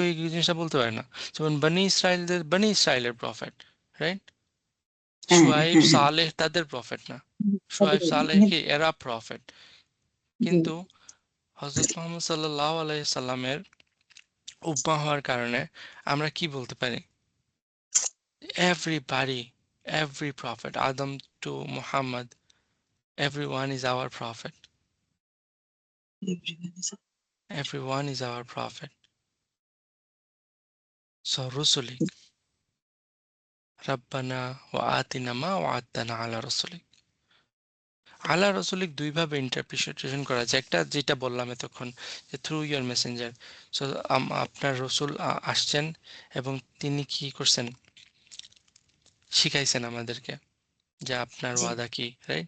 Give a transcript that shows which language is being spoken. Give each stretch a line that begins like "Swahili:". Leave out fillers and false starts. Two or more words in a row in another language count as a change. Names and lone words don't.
Bangla: এই জিনিসটা বলতে পারে না। যেমন বনি ইসরাইলের প্রফেট, রাইট? হ্যাঁ শুআয়ব, হ্যাঁ হ্যাঁ সালেহ তাদের প্রফেট না। শুআয়ব, তাদের- সালেহ হ্যাঁ, কি এরা প্রফেট। জি কিন্তু হযরত মুহাম্মদ
Arabic: صلى الله عليه وسلم
Bangla: উম্মাহ হওয়ার কারণে আমরা কি বলতে পারি?
English: Everybody, every prophet, Adam to Muhammad, everyone is our prophet. Everyone is our prophet. So,
Arabic: رسلك، ربنا وآتنا ما وعدتنا على رسلك. على رسلك
Bangla: দুইভাবে ইন্টারপ্রিটেশন করা যায়। একটা যেটা বললাম এতক্ষণ যে
English: through your messenger.
Bangla: সো আপনার রসুল আসছেন এবং তিনি কি করছেন? শিখাইছেন আমাদেরকে যে আপনার জি ওয়াদা কি, রাইট?